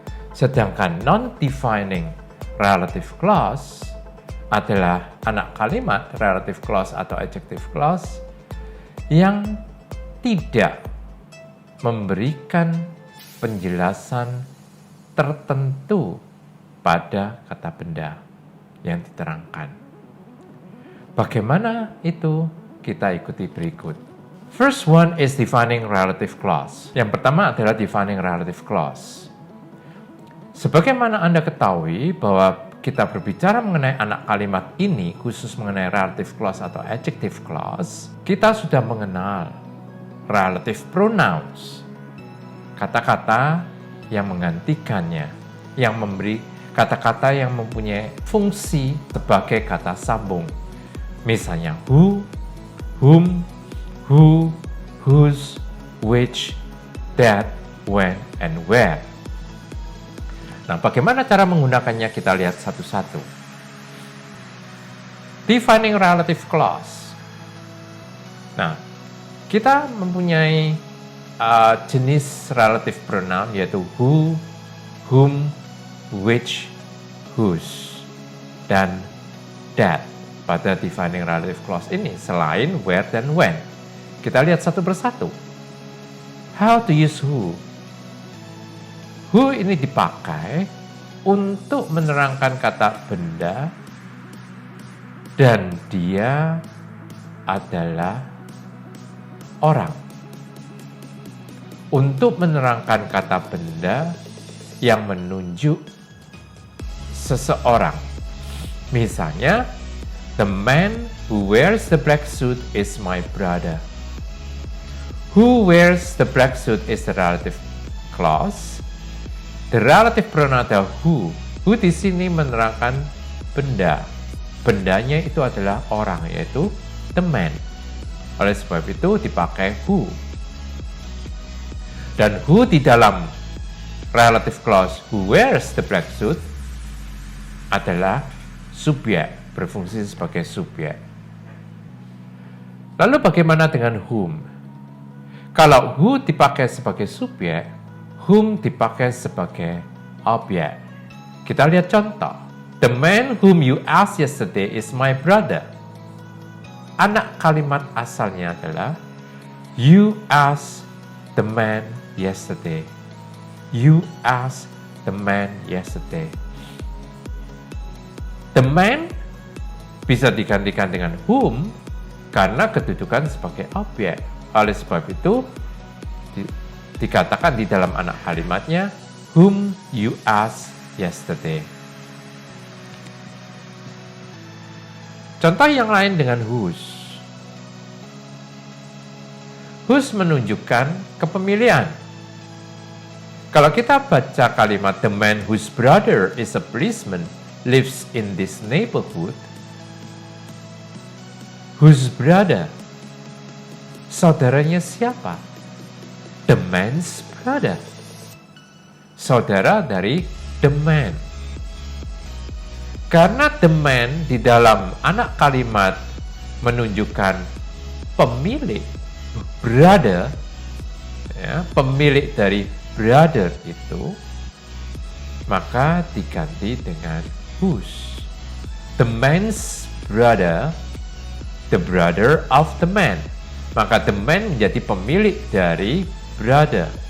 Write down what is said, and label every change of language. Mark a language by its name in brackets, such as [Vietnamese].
[Indonesian] Sedangkan non-defining relative clause adalah anak kalimat relative clause atau adjective clause yang tidak memberikan penjelasan tertentu pada kata benda yang diterangkan. Bagaimana itu? Kita ikuti berikut. [English] First one is defining relative clause. [Indonesian] Yang pertama adalah defining relative clause. Sebagaimana Anda ketahui bahwa kita berbicara mengenai anak kalimat ini, khusus mengenai relative clause atau adjective clause, kita sudah mengenal relative pronouns, kata-kata yang menggantikannya, yang memberi kata-kata yang mempunyai fungsi sebagai kata sambung. Misalnya who, whom, who, whose, which, that, when, and where. Nah, bagaimana cara menggunakannya kita lihat satu-satu. Defining relative clause. Nah, kita mempunyai jenis relative pronoun yaitu who, whom, which, whose, dan that pada defining relative clause ini selain where dan when. Kita lihat satu persatu. [English] How to use who. [Indonesian] Who ini dipakai untuk menerangkan kata benda dan dia adalah orang. Untuk menerangkan kata benda yang menunjuk seseorang. Misalnya, [English] the man who wears the black suit is my brother. Who wears the black suit is the relative clause. The relative pronoun [Indonesian] adalah who. Who di sini menerangkan benda. Bendanya itu adalah orang, yaitu the man. Oleh sebab itu dipakai who. Dan who di dalam relative clause [English] who wears the black suit [Indonesian] adalah subjek, berfungsi sebagai subjek. Lalu bagaimana dengan whom? Kalau who dipakai sebagai subjek, whom dipakai sebagai objek. Kita lihat contoh. [English] The man whom you asked yesterday is my brother. [Indonesian] Anak kalimat asalnya adalah [English] you asked the man yesterday. You asked the man yesterday. [Indonesian] The man bisa digantikan dengan whom karena kedudukan sebagai objek. Oleh sebab itu dikatakan di dalam anak kalimatnya [English] whom you asked yesterday. [Indonesian] Contoh yang lain dengan whose. Whose menunjukkan kepemilian. Kalau kita baca kalimat [English] the man whose brother is a policeman lives in this neighborhood. Whose brother? [Indonesian] Saudaranya siapa? [English] The man's brother. [Indonesian] Saudara dari [English] the man. [Indonesian] Karena the man di dalam anak kalimat menunjukkan pemilik brother, ya, pemilik dari brother itu, maka diganti dengan whose. [English] The man's brother, the brother of the man. [Indonesian] Maka the man menjadi pemilik dari brother.